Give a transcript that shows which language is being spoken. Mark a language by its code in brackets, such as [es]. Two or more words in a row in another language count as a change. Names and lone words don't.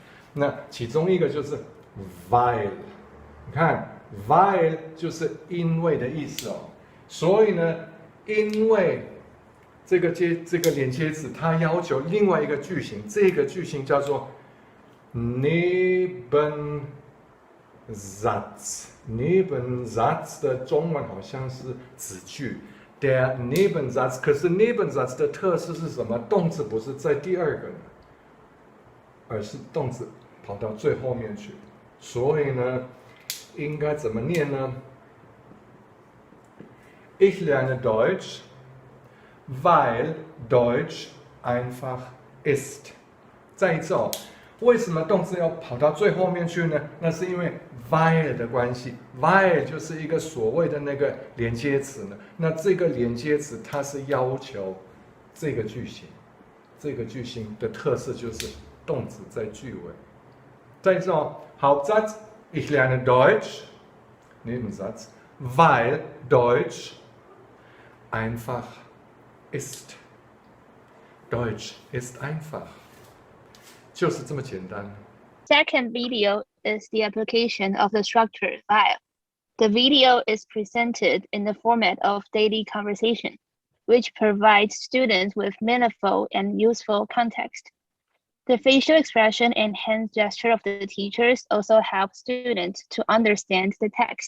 [zh] 那其中一个就是 weil， 你看 weil 就是因为的意思哦。所以呢，因为这个连接词，它要求另外一个句型，这个句型叫做 nebenher。 Nebensatz. Nebensatz 的中文好像是子句。 [de] Der Nebensatz， [zh] 可是 Nebensatz 的特色是什么？动词不是在第二个呢，而是动词跑到最后面去。所以呢，应该怎么念呢？ [de] Ich lerne Deutsch, weil Deutsch einfach ist. [zh] 再一次哦，为什么动词要跑到最后面去呢？那是因为 weil 的关系 ，weil 就是一个所谓的那个连接词呢。那这个连接词它是要求这个句型，这个句型的特色就是动词在句尾。再一次哦， [de] Hauptsatz ich lerne Deutsch, Nebensatz, weil Deutsch einfach ist. Deutsch ist einfach. [zh] 就是这么简单。 [en] Second video is the application of the structure while. The video is presented in the format of daily conversation, which provides students with meaningful and useful context. The facial expression and hand gesture of the teachers also help students to understand the text.